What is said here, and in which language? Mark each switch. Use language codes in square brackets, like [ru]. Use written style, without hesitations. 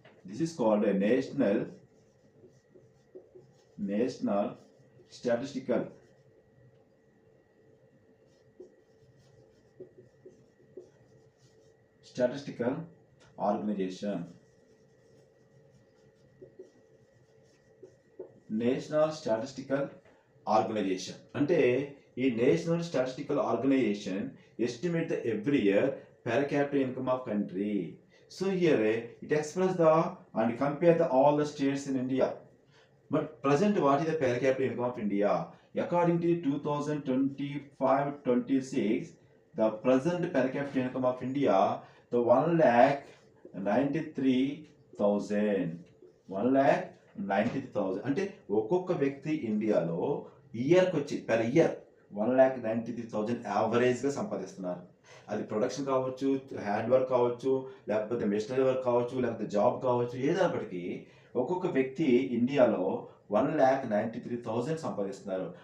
[en] This is called a national statistical organisation. National statistical organisation అంటే ఈ national statistical organisation estimate the every year per capita income of country. So here it expresses the and compare the all the states in India. But present what is the per capita income of India? According to 2025-26, the present per capita income of India, the 1,93,000. [te] 1,93,000 అంటే ఒక్కొక్క వ్యక్తి ఇండియాలో ఇయర్కి వచ్చి per year 1,93,000 యావరేజ్గా సంపాదిస్తున్నారు. అది production కావచ్చు, హ్యాండ్ వర్క్ కావచ్చు, లేకపోతే మెషినరీ వర్క్ కావచ్చు, లేకపోతే జాబ్ కావచ్చు, ఏదైనప్పటికీ ఒక్కొక్క వ్యక్తి ఇండియాలో 1,93,000 సంపాదిస్తున్నారు.